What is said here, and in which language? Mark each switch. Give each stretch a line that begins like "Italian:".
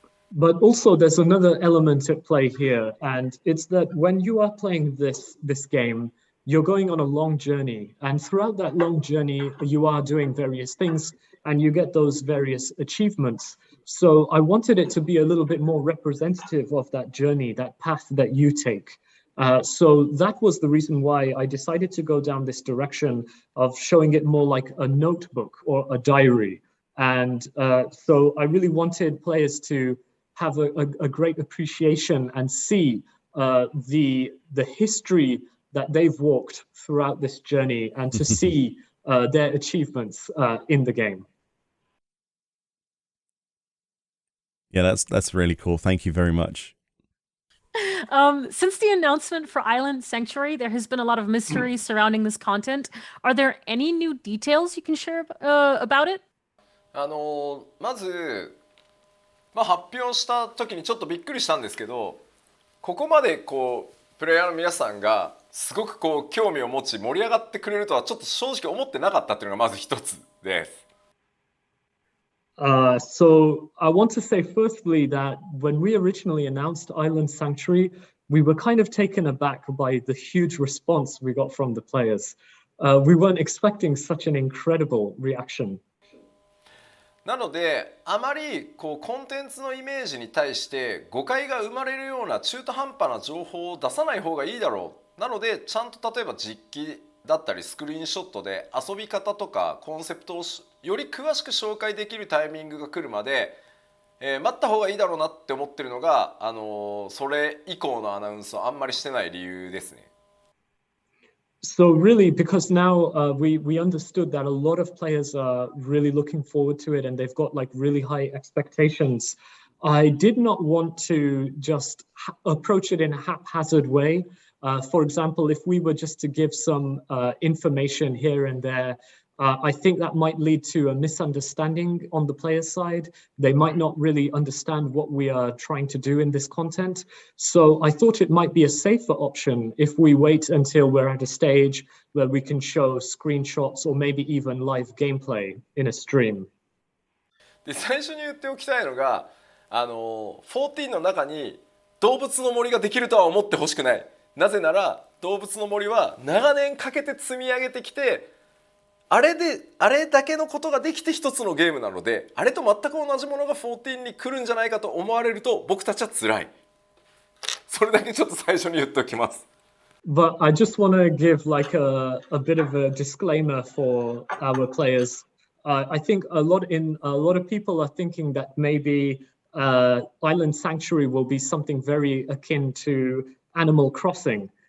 English: But also there's another element at play here, and it's that when you are playing this game, you're going on a long journey, and throughout that long journey you are doing various things and you get those various achievements. So I wanted it to be a little bit more representative of that journey, that path that you take. So that was the reason why I decided to go down this direction of showing it more like a notebook or a diary. And so I really wanted players to have a great appreciation and see the history that they've walked throughout this journey, and to see their achievements in the game. Yeah, that's really cool. Thank you very much. Since the announcement for Island Sanctuary, there has been a lot of mystery surrounding this content. Are there any new details you can share about it?
Japanese: まず、発表した時にちょっとびっくりしたんですけど、ここまでプレイヤーの皆さんがすごく興味を持ち盛り上がってくれるとはちょっと正直思ってなかったっていうのがまず一つです。
English: So I want to say firstly that when we originally announced Island Sanctuary, we were kind of taken aback by the huge response we got from the players. We weren't expecting such an incredible reaction.
Japanese: なのであまりコンテンツのイメージに対して誤解が生まれるような中途半端な情報を出さない方がいいだろう。なのでちゃんと例えば実機だったりスクリーンショットで遊び方とかコンセプトをより詳しく紹介できるタイミングが来るまで、待った方がいいだろうなって思ってるのが、それ以降のアナウンスをあんまりしてない理由ですね。
English: So really, because now we understood that a lot of players are really looking forward to it and they've got like really high expectations, I did not want to just approach it in a haphazard way. For example, if we were just to give some information here and there, I think that might lead to a misunderstanding on the player's side. They might not really understand what we are trying to do in this content. So I thought it might be a safer option if we wait until we're at a stage where we can show screenshots or maybe even live gameplay in a stream.
Japanese: で、最初に言っておきたいのが、14の中に動物の森ができるとは思ってほしくない。なぜなら動物の森は長年かけて積み上げてきて、あれだけのことができて一つのゲームなので、あれと全く同じものが14に来るんじゃないかと思われると僕たちは辛い。それだけちょっと最初に言っておきます。
English: But I just want to give like a bit of a disclaimer for our players. I think a lot of people are thinking that maybe Island Sanctuary will be something very akin to Animal Crossing.